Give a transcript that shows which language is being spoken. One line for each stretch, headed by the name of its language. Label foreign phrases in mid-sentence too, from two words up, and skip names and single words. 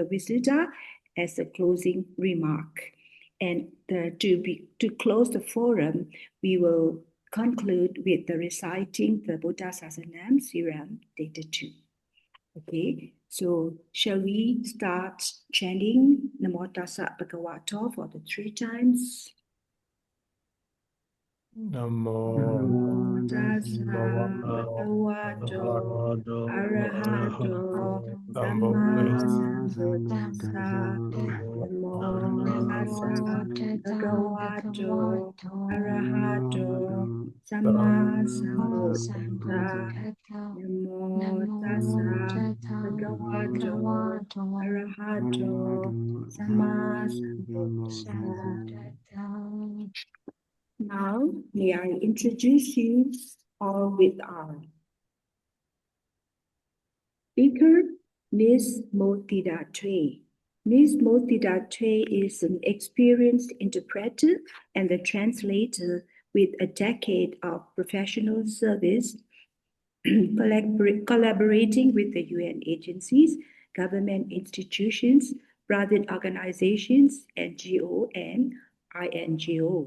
English: Visita, as a closing remark. And to close the forum, we will conclude with the reciting the
Pali: Buddha Sasanam Siram Data
English: 2. Okay, so shall we start chanting
Pali: Namo Tassa Bhagavato
English: for the 3 times?
Pali: Namo Tassa Bhagavato Arahato Namo Samma Namo Sambuddhassa Namo Tassa Bhagavato Arahato Samma Sambuddhassa Namo Tassa Bhagavato Arahato Samma Sambuddhassa.
English: Now, may I introduce you all with our speaker, Ms. Moe Thida Htwe. Ms. Moe Thida Htwe is an experienced interpreter and a translator with a decade of professional service, collaborating with the UN agencies, government institutions, private organizations, NGO, and INGO.